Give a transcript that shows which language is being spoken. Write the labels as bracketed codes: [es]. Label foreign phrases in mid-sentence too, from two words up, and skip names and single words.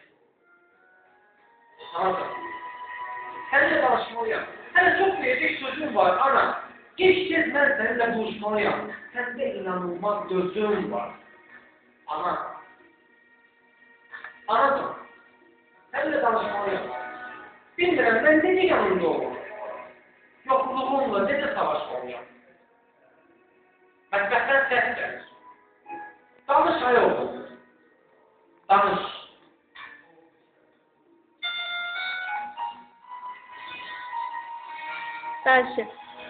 [tr] Anladım. Seninle danışmalıyım. Sana çok verecek sözüm var ana. Geçeceğiz ben seninle buluşmalıyım. Sende inanılmaz gözüm var. Ana. Anladım. Seninle danışmalıyım. [az] Bilmirəm ben necə yanında olur. Yokluğumla necə savaşmalıyım. Mətbəxdən səs gəlir. Danış ay oğlum. Danış. Dальше.